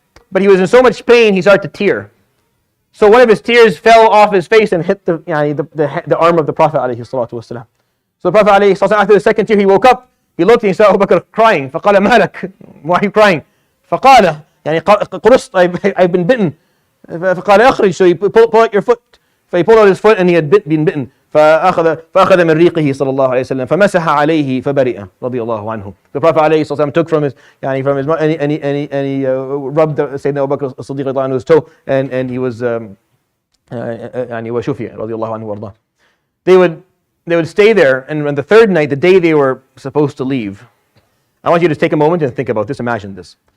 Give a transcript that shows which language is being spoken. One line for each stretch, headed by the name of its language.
English: But he was in so much pain, he started to tear. So one of his tears fell off his face and hit the arm of the Prophet ﷺ. So the Prophet ﷺ, after the second tear, he woke up. He looked and he saw Abu Bakr crying.
Arabic: فقال ما لك?
English: Why are you crying?
Arabic: فقال قرصت,
English: I've been bitten.
Arabic: فقال أخرج,
English: so you pull out your foot. So he pulled out his foot and he had been bitten.
Arabic: فأخذ من ريقه صلى الله عليه وسلم فمسح عليه فبرئ رضي الله عنه.
English: The Prophet عليه الصلاة والسلام took from his and he rubbed Sayyidina Abu Bakr as-Siddiq رضي الله عنه his toe and he was
Arabic: وشفي رضي الله عنه وارضاه.
English: They would stay there, and on the third night, the day they were supposed to leave, I want you to take a moment and think about this. Imagine this.